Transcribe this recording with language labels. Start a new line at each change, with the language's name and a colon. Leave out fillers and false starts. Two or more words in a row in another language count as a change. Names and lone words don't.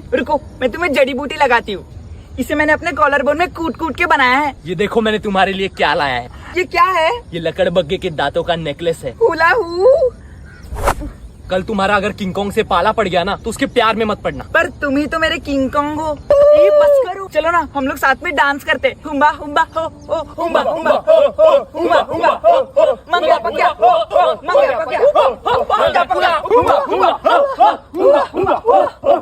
Hindi: रुको, मैं तुम्हें जड़ी बूटी लगाती हूँ। इसे मैंने अपने
English: collar bone
Hindi: में कूट के बनाया है। ये देखो मैंने तुम्हारे लिए क्या लाया है। ये क्या है? ये लकड़बग्गे के दांतों का नेकलेस है। हुला हू। कल तुम्हारा अगर किंग कॉन्ग से पाला पड़ गया ना तो उसके प्यार में मत पड़ना। पर तुम ही तो मेरे किंग कॉन्ग हो। ये बस करो, चलो ना हम लोग साथ में डांस करते। हुम्बा हुम्बा हो हो हुम्बा हुम्बा हो हो हुम्बा हुम्बा हो हो मंगा पक्या हो हो मंगा पक्या हो हो मंगा पक्या हुम्बा हुम्बा हो हो हुम्बा हुम्बा हो